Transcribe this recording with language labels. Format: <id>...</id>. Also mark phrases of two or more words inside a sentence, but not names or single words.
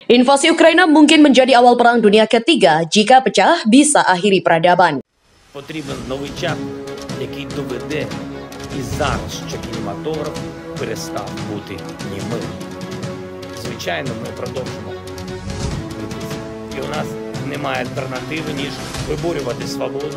<id>Invasi Ukraina mungkin menjadi awal perang dunia ketiga. Jika pecah, bisa akhiri peradaban.</id> <uk>Потрібен новий час, який доведе і зараз, що кінематограф перестав бути німим. Звичайно, ми продовжимо битися. І у нас немає альтернативи, ніж виборювати свободу.</uk>